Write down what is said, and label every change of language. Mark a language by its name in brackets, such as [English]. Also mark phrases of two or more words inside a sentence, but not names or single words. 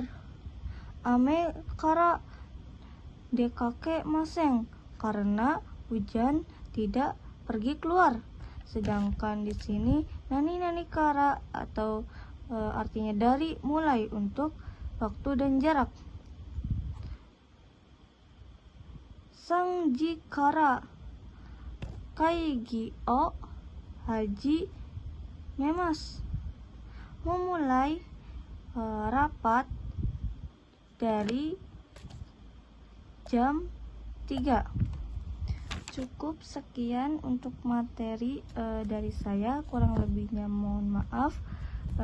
[Japanese] 雨から出かけません, [Indonesian] karena hujan tidak pergi keluar. Sedangkan di sini [Japanese] 何から [Indonesian] atau artinya dari, mulai, untuk waktu dan jarak. [Japanese] 三時から会議を始めます. [Indonesian] Memulai rapat dari jam 3. Cukup sekian untuk materi dari saya, kurang lebihnya mohon maaf.